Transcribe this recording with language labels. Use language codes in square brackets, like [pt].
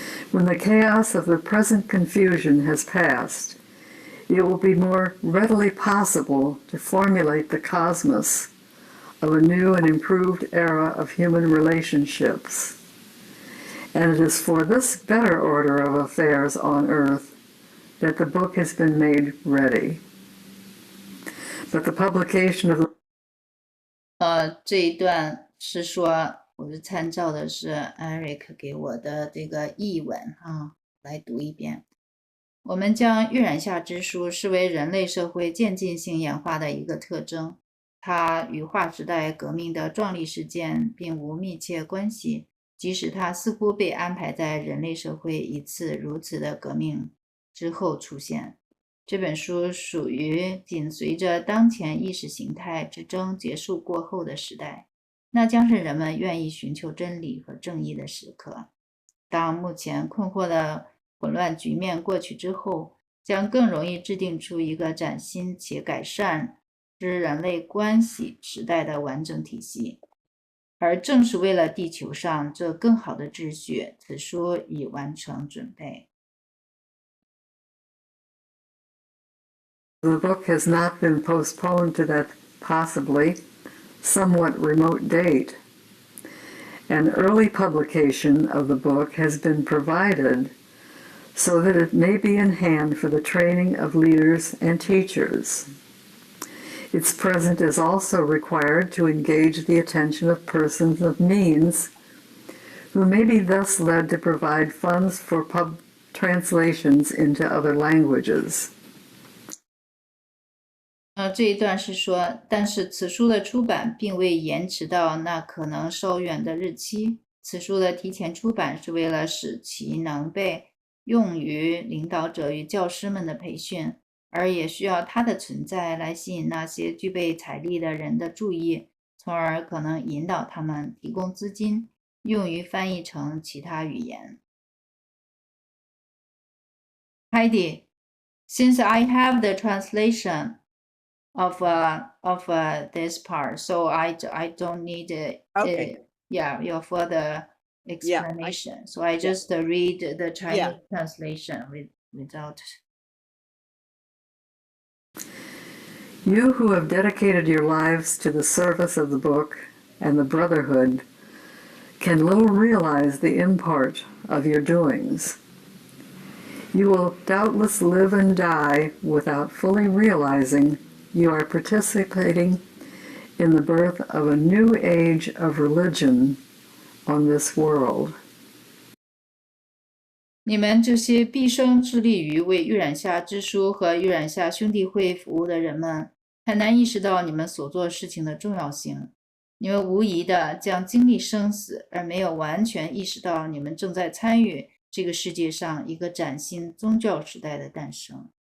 [en] When the chaos of the present confusion has passed, it will be more readily possible to formulate the cosmos of a new and improved era of human relationships. And it is for this better order of affairs on earth that the book has been made ready. But the publication of [zh] 这一段是说，我是参照的是 Eric 给我的这个译文来读一遍。我们将预染下之书视为人类社会渐进性演化的一个特征，它与划时代革命的壮丽事件并无密切关系，即使它似乎被安排在人类社会一次如此的革命之后出现。这本书属于紧随着当前意识形态之争结束过后的时代，那将是人们愿意寻求真理和正义的时刻。当目前困惑的混乱局面过去之后，将更容易制定出一个崭新且改善之人类关系时代的完整体系。而正是为了地球上这更好的秩序，此书已完成准备。 [en] The book has not been postponed to that possibly somewhat remote date. An early publication of the book has been provided so that it may be in hand for the training of leaders and teachers. Its present is also required to engage the attention of persons of means who may be thus led to provide funds for translations into other languages. [zh] 这一段是说，但是此书的出版并未延迟到那可能稍远的日期。此书的提前出版是为了使其能被用于领导者与教师们的培训，而也需要它的存在来吸引那些具备财力的人的注意，从而可能引导他们提供资金，用于翻译成其他语言。 [en] Heidi, since I have the translation of this part, so I don't need your further explanation. So I just read the Chinese translation without. You who have dedicated your lives to the service of the book and the brotherhood can little realize the import of your doings. You will doubtless live and die without fully realizing you are participating in the birth of a new age of religion on this world. [zh] 你们这些毕生致力于为玉染下之书和玉染下兄弟会服务的人们，很难意识到你们所做事情的重要性。你们无疑的将经历生死，而没有完全意识到你们正在参与这个世界上一个崭新宗教时代的诞生。